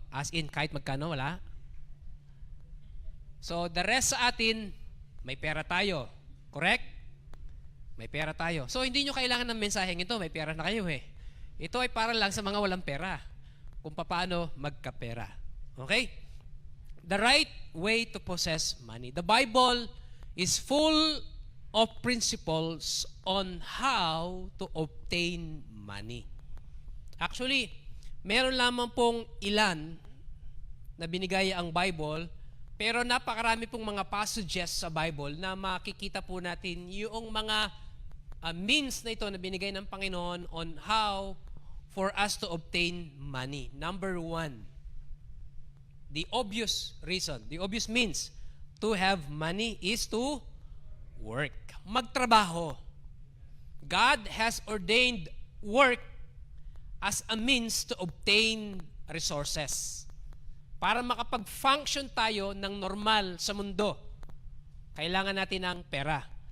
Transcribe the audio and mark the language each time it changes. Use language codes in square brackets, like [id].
[tl] As in, kahit magkano, wala? [en] So the rest [tl] sa atin, may pera tayo. Correct? May pera tayo. So hindi nyo kailangan ng mensaheng ito. May pera na kayo eh. Ito ay para lang sa mga walang pera. Kung paano magkapera. Okay? [en] The right way to possess money. The Bible is full of principles on how to obtain money. [tl] Actually, meron lamang pong ilan na binigay ang Bible, pero napakarami pong mga passages sa Bible na makikita po natin yung mga means na ito na binigay ng Panginoon [en] on how for us to obtain money. Number 1, the obvious reason, the obvious means to have money is to work. [tl] Magtrabaho. [en] God has ordained work as a means to obtain resources. [tl] Para makapag-function tayo ng normal sa mundo, kailangan natin ng pera.